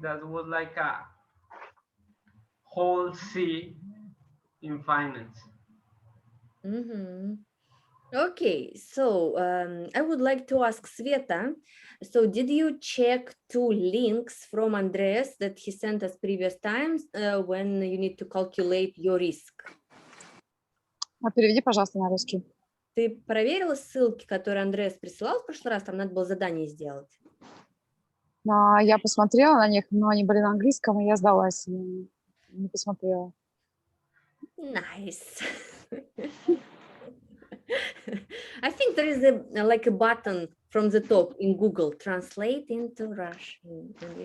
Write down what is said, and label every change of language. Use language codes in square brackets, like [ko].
[en] That was like a whole sea in finance. Okay, so I would like to ask Sveta, so did you check 2 links from Andreas that he sent us previous times when you need to calculate your risk? [ru] Переведи, пожалуйста, на русский. Ты проверила ссылки, которые Андреас присылал в прошлый раз? Там надо было задание сделать. Я посмотрела на них, но они были на английском, и я сдалась, не посмотрела. [en] Nice. I think there is like a button from the top in Google, translate into Russian.